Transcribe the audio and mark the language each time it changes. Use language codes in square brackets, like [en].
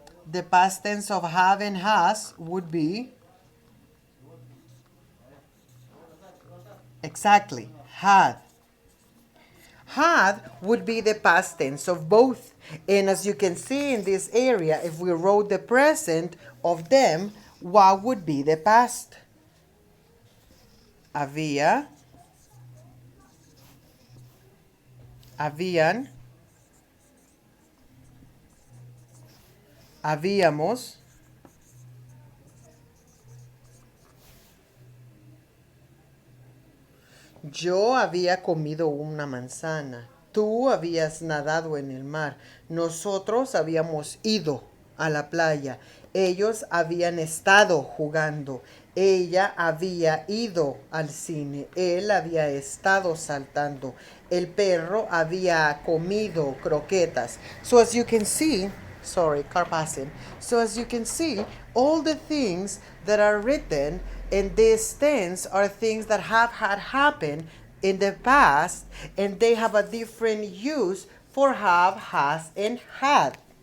[en] The past tense of have and has would be exactly had. Had would be the past tense of both. And as you can see in this area, if we wrote the present of them, what would be the past? [es] Había, habían, habíamos, yo había comido una manzana. Tú habías nadado en el mar. Nosotros habíamos ido a la playa. Ellos habían estado jugando. Ella había ido al cine. Él había estado saltando. El perro había comido croquetas. [en] So as you can see, sorry, car passing. So as you can see, all the things that are written And these things are things that have had happened in the past, and they have a different use for have, has, and had.